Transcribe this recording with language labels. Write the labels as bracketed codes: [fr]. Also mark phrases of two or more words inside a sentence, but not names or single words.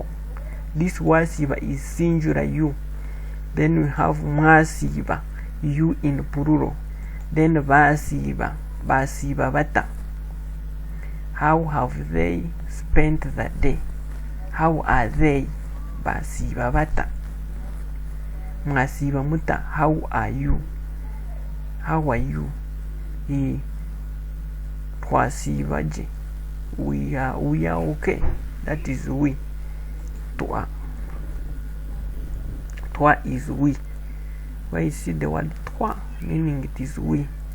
[en] This wasiba is singular you. Then we have mwasiba, you in plural. [kqn] Then basiba bata. [en] How have they spent the day? How are they? [kqn] Basiba bata. Mwasiba muta, [en] how are you? How are you? [kqn] Twasiba je, [en] we are okay. That is we. Twa is we. Where you see the word twa, meaning it is we.